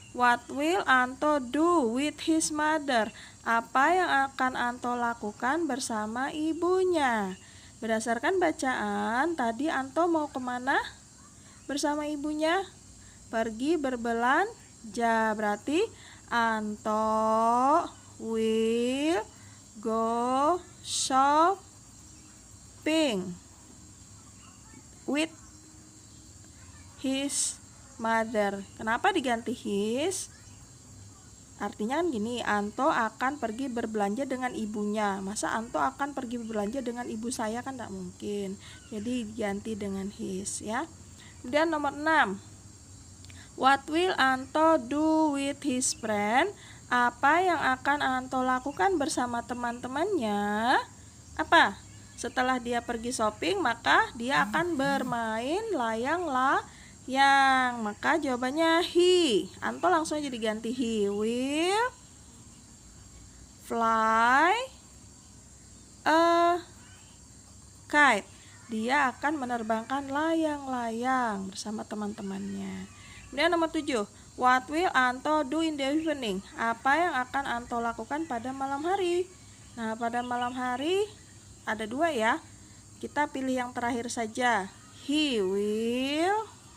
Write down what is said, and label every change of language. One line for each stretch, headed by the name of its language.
English: What will Anto do with his mother?
Indonesian: Apa yang akan Anto lakukan bersama ibunya? Berdasarkan bacaan, tadi Anto mau kemana bersama ibunya? Pergi berbelanja.
English: Berarti Anto will go shopping with his mother.
Indonesian: Kenapa diganti his? Artinya kan gini, Anto akan pergi berbelanja dengan ibunya. Masa Anto akan pergi berbelanja dengan ibu saya, kan tidak mungkin. Jadi diganti dengan his ya. Kemudian nomor 6.
English: What will Anto do with his friend?
Indonesian: Apa yang akan Anto lakukan bersama teman-temannya? Apa? Setelah dia pergi shopping, maka dia akan bermain layang-layang. Maka jawabannya he. Anto langsung aja diganti
English: he will fly a kite.
Indonesian: Dia akan menerbangkan layang-layang bersama teman-temannya. Kemudian nomor 7.
English: What will Anto do in the evening?
Indonesian: Apa yang akan Anto lakukan pada malam hari? Nah, pada malam hari ada 2 ya. Kita pilih yang terakhir saja.
English: He will.